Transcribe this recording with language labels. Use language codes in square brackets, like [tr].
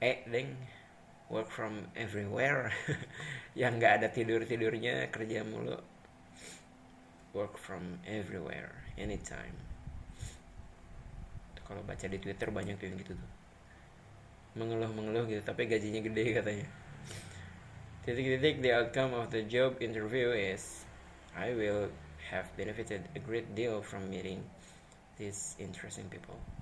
[en] Ding, work from everywhere. [id] Yang nggak ada tidurnya, kerja mulu. [en] Work from everywhere, anytime. [id] Kalau baca di Twitter banyak tuh yang gitu tuh, mengeluh gitu, tapi gajinya gede katanya. Titik-titik, [en] the outcome of the job interview is I will have benefited a great deal from meeting these interesting people.